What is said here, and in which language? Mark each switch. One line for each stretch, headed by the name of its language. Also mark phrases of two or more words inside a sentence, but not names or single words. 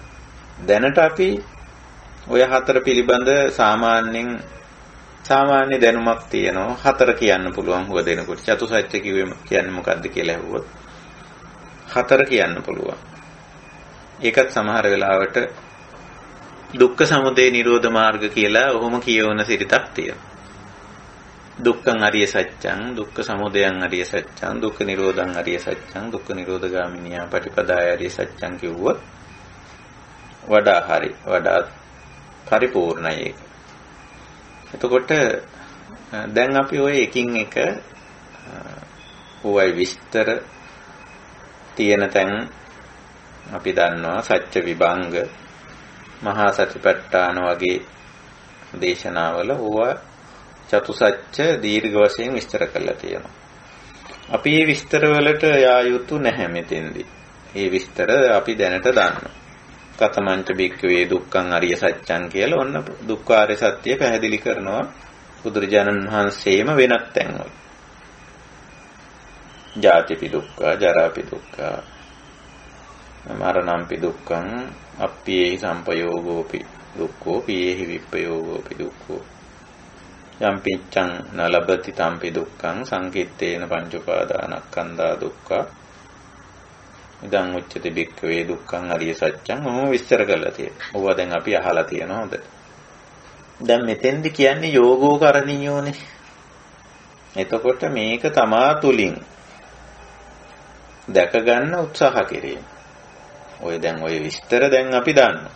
Sinhala: දැනට අපි ඔය හතර පිළිබඳ සාමාන්‍ය දැනුමක් තියෙනවා. හතර කියන්න පුළුවන් හුව දෙනකොට. චතුසත්‍ය කියන්නේ මොකද්ද කියලා ඇහුවොත් හතර කියන්න පුළුවන්. ඒකත් සමහර වෙලාවට දුක්ඛ සමුදය නිරෝධ මාර්ග කියලා ඔහොම කියවන සිරිතක් තියෙනවා.
Pali: දුක්ඛං අරිය සත්‍යං, දුක්ඛ සමුදයං අරිය සත්‍යං, දුක්ඛ නිරෝධං අරිය සත්‍යං, දුක්ඛ නිරෝධගාමිනිය පටිපදාය අරිය සත්‍යං
Sinhala: කිව්වොත් වඩා පරිපූර්ණයි ඒක. එතකොට දැන් අපි ওই එකින් එක ওই විස්තර තියෙන තැන් අපි දන්නවා. සත්‍ය විභංග, මහා සතිපට්ඨාන වගේ දේශනාවල ඕවා චතුසත්‍ය දීර්ඝ වශයෙන් විස්තර කරලා තියෙනවා. අපි මේ විස්තර වලට යා යුතු නැහැ මෙතෙන්දී. මේ විස්තර අපි දැනට දන්නවා.
Pali: කතමංච බික්කවේ දුක්ඛං අරිය සත්‍යං
Sinhala: කියලා ඔන්න දුක්ඛාරය සත්‍ය පැහැදිලි කරනවා බුදුරජාණන් වහන්සේම වෙනත් තැන්වල.
Pali: ජාතිපි දුක්ඛ, ජරාපි දුක්ඛ, මරණම්පි දුක්ඛං, අප්පියේහි සම්පයෝගෝපි දුක්ඛෝ, පියේහි විප්පයෝගෝපි දුක්ඛෝ, යම් පිච්ඡං නලබති තම්පි දුක්ඛං, සංකිට්ඨේන පංච උපාදානස්කන්ධා දුක්ඛ, ඉදං උච්චති බික්ඛවේ දුක්ඛං අරිය සත්‍යං.
Sinhala: මොහොම විස්තර කරලා තියෙනවා. ඕවා දැන් අපි අහලා තියෙනවා හොඳට. දැන් මෙතෙන්දි කියන්නේ
Pali: යෝගෝ කරණීයෝනේ.
Sinhala: එතකොට මේක තමා තුලින් දැක ගන්න උත්සාහ කිරීම. ඔය විස්තර දැන් අපි දන්නවා.